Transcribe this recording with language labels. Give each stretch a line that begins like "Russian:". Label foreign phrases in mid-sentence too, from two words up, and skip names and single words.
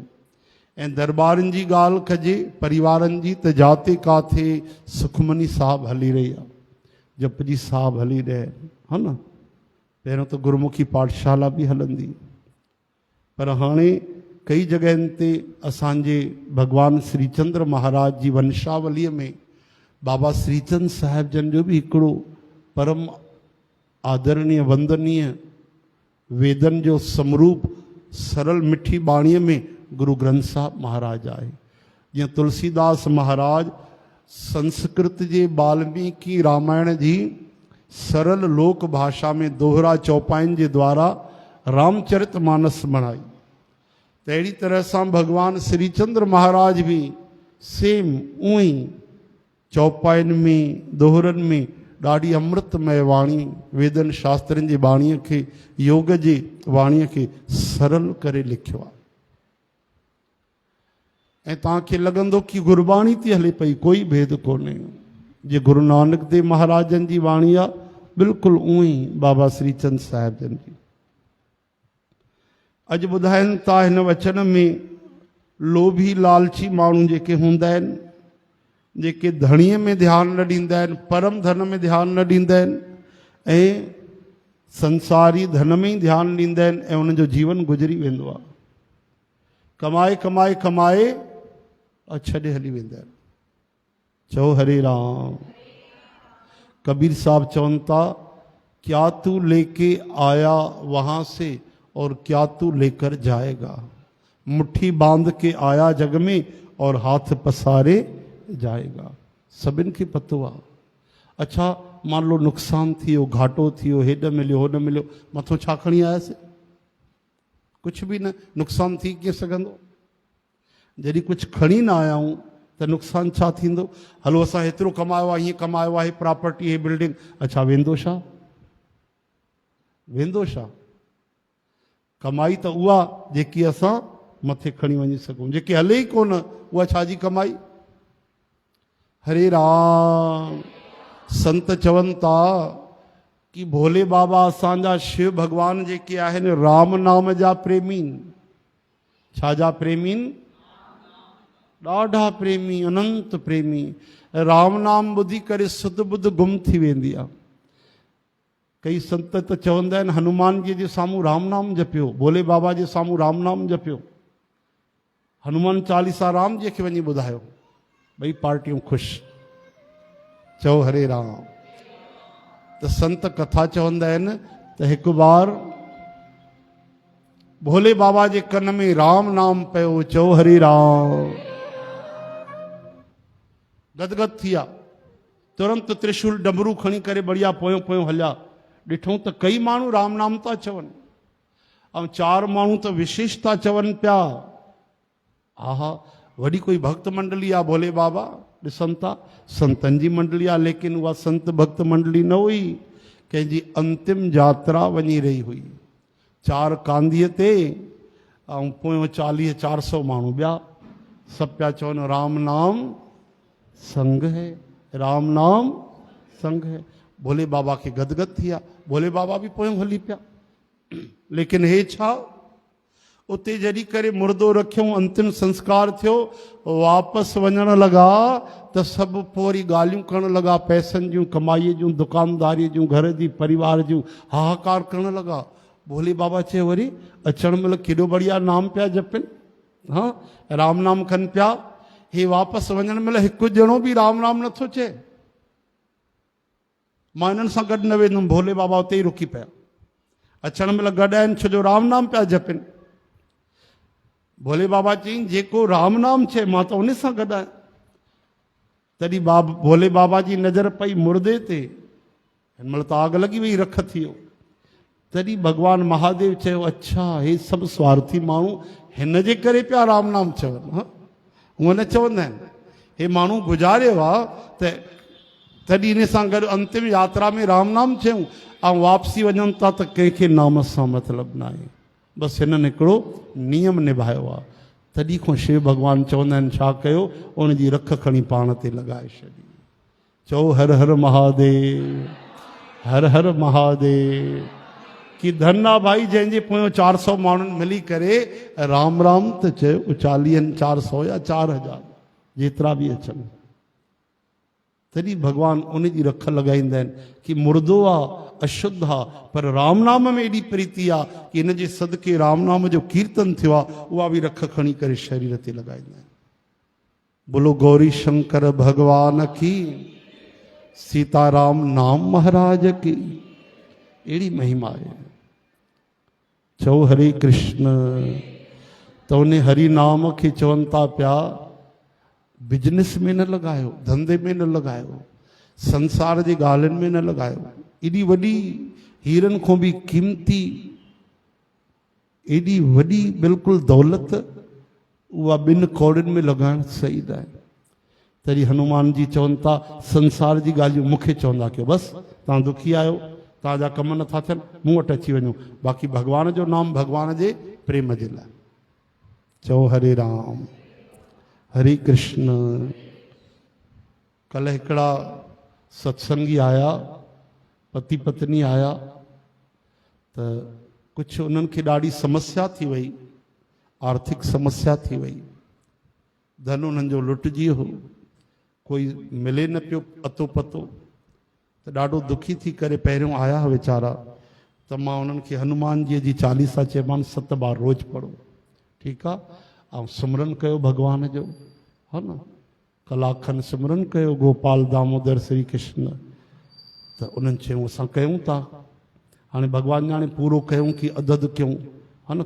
Sindhi: ऐं दरबारनि जी ॻाल्हि कजे, परिवारनि जी, त जाते काथे सुखमनी साहब हली रही आहे, जपजी साहब हली रहिया आहिनि, हा न। पहिरियों त गुरुमुखी पाठशाला बि हलंदी, पर हाणे कई जॻहियुनि ते असांजे भगवान श्रीचंद्र महाराज जी वंशावलीअ में बाबा श्रीचंद साहिब जन जो बि हिकिड़ो परम आदरणीय वंदनीय वेदन जो समरूप सरल मिठी बाणीअ में गुरु ग्रंथ साहब महाराज आहे। जीअं तुलसीदास महाराज संस्कृत जे वाल्मीकि रामायण जी सरल लोक भाषा में दोहरा चौपाइन जे द्वारा रामचरित मानस बणाई। त अहिड़ी तरह सां भगवान श्री चंद्र महाराज भी सेम उअं ई चौपाइन में दोहरनि में ॾाढी अमृतमय वाणी वेदन शास्त्रनि जी वाणीअ खे योग जी वाणीअ खे सरल करे लिखियो आहे। ऐं तव्हांखे लॻंदो कि गुरबाणी थी हले पई, कोई भेद कोन्हे। जे गुरु नानक देव महाराजनि जी वाणी आहे बिल्कुलु उअं ई बाबा श्रीचंद साहिब जन जी। अॼु ॿुधाइनि था हिन वचन में लोभी लालची माण्हू जेके हूंदा आहिनि, जेके धणीअ में ध्यानु न ॾींदा आहिनि, परम धन में ध्यानु न ॾींदा आहिनि ऐं संसारी धन में ई ध्यानु ॾींदा आहिनि ऐं उन्हनि जो जीवन गुज़री वेंदो आहे। कमाए कमाए कमाए और छॾे हली वेंदा आहिनि। चओ हरे राम। कबीर साहब चवनि था,
Hindi: क्या तू लेके आया वहां से और क्या तू लेकर जाएगा। मुट्ठी बांध के आया जग में और हाथ पसारे जाएगा।
Sindhi: सभिनि खे पतो आहे।
Hindi: अच्छा मान लो
Sindhi: नुक़सान थियो, घाटो थियो, हेॾ मिलियो होॾ मिलियो, मथो छा खणी आयासीं?
Hindi: कुछ भी
Sindhi: न। नुक़सान थी कीअं सघंदो? जॾहिं कुछ खणी न आया आहियूं त नुक़सान छा थींदो? हलो असां हेतिरो कमायो आहे, हीअं कमायो आहे, प्रॉपर्टी, हे बिल्डिंग, अच्छा वेंदो छा? वेंदो छा? कमाई त उहा जेकी असां मथे खणी वञी सघूं, जेकी हले ई कोन उहा छाजी कमाई? हरे राम। संत चवनि था कि भोले बाबा असांजा शिव भगवान जेके आहिनि राम नाम जा प्रेमीन। छा जा प्रेमीन? ॾाढा प्रेमी, अनंत प्रेमी। राम नाम ॿुधी करे सुध बुध गुम थी वेंदी आहे। कई संत त चवंदा आहिनि हनुमान जी जे साम्हूं राम नाम जपियो, भोले बाबा जे साम्हूं राम नाम जपियो, हनुमान चालीसा राम जी खे वञी ॿुधायो, ॿई पार्टियूं ख़ुशि। चओ हरे राम। त संत कथा चवंदा आहिनि त हिकु बार भोले बाबा जे कन में राम नाम पियो। चओ हरे राम। गदगद थी विया। तुरंत त्रिशूल डमरू खणी करे बढ़िया पोयों पोयों हलिया। ॾिठूं त कई माण्हू राम नाम था चवनि ऐं 4 माण्हू त विशेष था चवनि पिया। आहा, वॾी कोई भक्त मंडली आहे भोले बाबा। ॾिसनि था संतनि जी मंडली आहे, लेकिन उहा संत भक्त मंडली न हुई, कंहिंजी अंतिम यात्रा वञी रही हुई। 4 कांधीअ ते ऐं पोयों 40-400 माण्हू ॿिया सभु पिया चवनि
Hindi: राम नाम संग है, राम नाम संग है।
Sindhi: भोले बाबा खे गदगद थी विया। भोले बाबा भी पोयों हली पिया। लेकिन हे छा, उते जॾहिं करे मुर्दो रखियऊं, अंतिम संस्कार थियो, वापसि वञण लॻा त सभु पोइ वरी ॻाल्हियूं करण लॻा, पैसनि जूं, कमाईअ जूं, दुकानदारीअ जूं, घर जी, परिवार जूं, हाहाकार करण लॻा। भोले बाबा चयो वरी अचण महिल केॾो बढ़िया नाम पिया जपनि, हाँ राम नाम खनि पिया। हे वापसि वञण महिल हिकु ॼणो बि राम नाम नथो चए। मां हिननि सां गॾु न वेंदुमि। भोले बाबा उते ई रुकी पिया। अचण महिल गॾु आहिनि छो जो राम नाम पिया जपनि। भोले बाबा चई जेको राम नाम चए मां त उन सां गॾु आहियां। तॾहिं भोले बाबा जी नज़र पई मुर्दे ते। हिन महिल त आग लॻी वई, रख थी वियो। तॾहिं भगवान महादेव चयो अच्छा हे सभु स्वार्थी माण्हू हिन जे करे पिया राम नाम चवनि। हाँ हूअं न चवंदा आहिनि। हे माण्हू गुज़ारियो आहे त तॾहिं इन सां गॾु अंतिम यात्रा में राम नाम चयूं ऐं वापसी वञनि था त कंहिंखे नाम सां मतिलबु न आहे। बसि हिननि हिकिड़ो नियम निभायो आहे। तॾहिं खां शिव भगवान चवंदा आहिनि छा कयो, उनजी रख खणी पाण ते लॻाए छॾी। चओ हर हर महादेव, हर हर महादेव। कि धन आहे भाई जंहिंजे पोयों 400 माण्हुनि मिली करे राम राम त चयो। 40 400 या 4000 जेतिरा बि अचनि। तॾहिं भगवान उन जी रख लॻाईंदा आहिनि कि मुर्दो आहे, अशुद्ध आहे, पर राम नाम में एॾी प्रीति आहे कि इन जे सदके राम नाम जो कीर्तन थियो आहे। उहा बि रख खणी करे शरीर ते लॻाईंदा आहिनि।
Hindi: बोलो गौरी शंकर भगवान की, सीताराम नाम महाराज की।
Sindhi: अहिड़ी महिमा आहे। चओ हरे कृष्ण। त उन हरि नाम खे चवनि था पिया बिजनेस में न लॻायो, धंधे में न लॻायो, संसार जी ॻाल्हियुनि में न लॻायो। एॾी वॾी हीरनि खां बि क़ीमती, एॾी वॾी बिल्कुलु दौलत, उहा 2 कौड़ियुनि में लॻाइण सही न आहे। तॾहिं हनुमान जी चवनि था संसार जी ॻाल्हियूं मूंखे चवंदा कयो, बसि तव्हां दुखी आहियो, तव्हांजा कम नथा थियनि, मूं वटि अची वञो, बाक़ी भॻवान जो नाम भॻवान जे प्रेम जे लाइ। चओ हरे राम हरे कृष्ण। कल्ह हिकिड़ा सत्संगी आया, पति पत्नी आया, त कुझु उन्हनि खे ॾाढी समस्या थी वई, आर्थिक समस्या थी वई, धन उन्हनि जो लुटिजी वियो, कोई मिले न पियो अतो पतो, त ॾाढो दुखी थी करे पहिरियों आया वीचारा। त मां उन्हनि खे हनुमान जी जी चालीसा चयोमांनि 7 बार रोज़ पढ़ो, ठीकु आहे, ऐं सिमरन कयो भॻवान जो, हा न, कलाक खनि सिमरन कयो गोपाल दामोदर श्री कृष्ण। त उन्हनि चयूं असां कयूं था, हाणे भॻवान ॼाणे पूरो कयूं कि अदद कयूं, हा न।